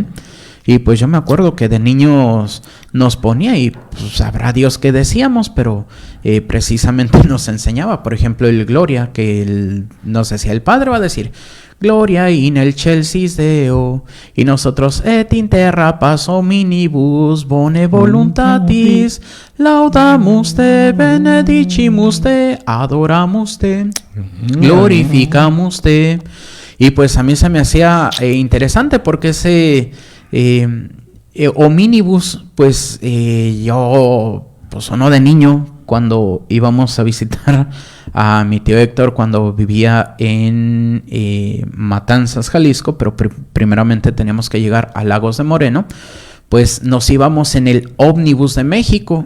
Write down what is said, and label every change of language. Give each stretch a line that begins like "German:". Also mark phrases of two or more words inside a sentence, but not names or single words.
Spanish: Y pues yo me acuerdo que de niños nos ponía, y pues sabrá Dios qué decíamos, pero precisamente nos enseñaba, por ejemplo, el Gloria, que nos decía, el Padre va a decir,
Latin: Gloria in el Chelsea Deo,
Spanish: y nosotros,
Latin: et in terra pars hominibus bone voluntatis, laudamus te, benedicimus te, adoramus te, glorificamus te.
Spanish: Y pues a mí se me hacía interesante, porque ese hominibus, pues yo, pues uno de niño, cuando íbamos a visitar a mi tío Héctor cuando vivía en Matanzas, Jalisco, pero primeramente teníamos que llegar a Lagos de Moreno, pues nos íbamos en el ómnibus de México.